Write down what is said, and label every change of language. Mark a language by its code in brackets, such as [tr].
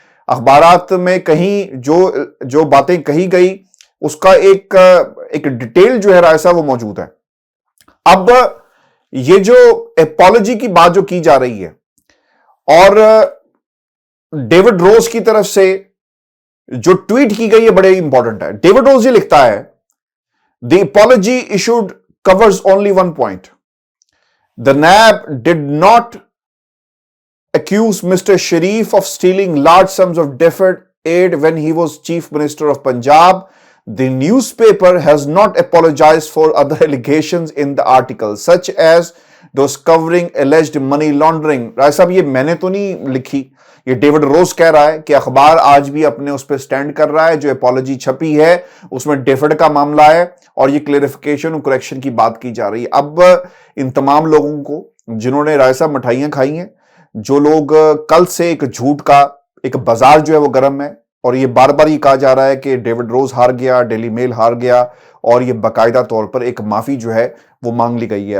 [ur] اخبارات میں کہیں جو باتیں کہی گئی اس کا ایک ڈیٹیل جو ہے رائے صاحب وہ موجود ہے. اب یہ جو اپالوجی کی بات جو کی جا رہی ہے اور ڈیوڈ روز کی طرف سے جو ٹویٹ کی گئی ہے بڑے امپورٹنٹ ہے. [en] David Rose [ur] یہ لکھتا ہے [en] the apology issued covers only one point. The NAB did not accuse Mr. Sharif of stealing large sums of deferred aid when he was Chief Minister of Punjab. The newspaper has not apologized for other allegations in the article, such as those covering alleged money laundering. [ur] رائے صاحب یہ میں نے تو نہیں لکھی، یہ David روز کہہ رہا ہے کہ اخبار آج بھی اپنے اس پہ سٹینڈ کر رہا ہے. جو اپالوجی چھپی ہے اس میں ڈیفڈ کا معاملہ ہے اور یہ کلیریفیکیشن اور کریکشن کی بات کی جا رہی ہے. اب ان تمام لوگوں کو جنہوں نے رائے صاحب مٹھائیاں کھائی ہیں، جو لوگ کل سے ایک جھوٹ کا ایک بازار جو ہے وہ گرم ہے، اور یہ بار بار یہ کہا جا رہا ہے کہ ڈیوڈ روز ہار گیا، ڈیلی میل ہار گیا، اور یہ باقاعدہ طور پر ایک معافی جو ہے وہ مانگ لی گئی ہے.